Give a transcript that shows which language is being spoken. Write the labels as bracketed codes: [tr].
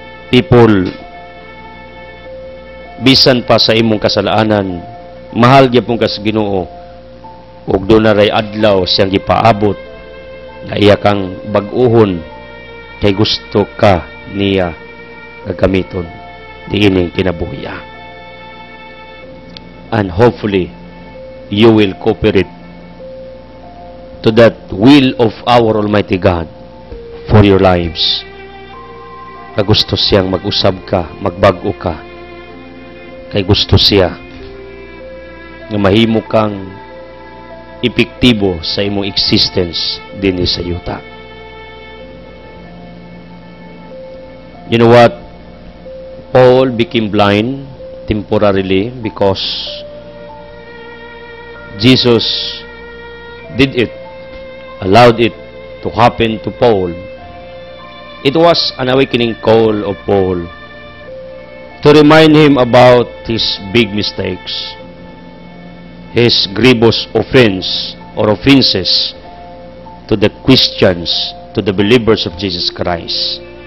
[ceb] People, bisan pa sa imong kasalanan, mahal gyapon ka sa Ginoo, ug doon na ray adlaw siyang gipaabot na iya kang bag-uhon kay gusto ka niya gagamiton diining kinabuhi. [en] And hopefully you will cooperate to that will of our Almighty God for your lives. [ceb] Kagusto siyang mag-usab ka, magbago ka, kay gusto siya nga mahimo kang epektibo sa imong existence dinhi sa yuta. [en] You know what? Paul became blind temporarily because Jesus did it, allowed it to happen to Paul. It was an awakening call of Paul to remind him about his big mistakes, his grievous offense or offenses to the Christians, to the believers of Jesus Christ.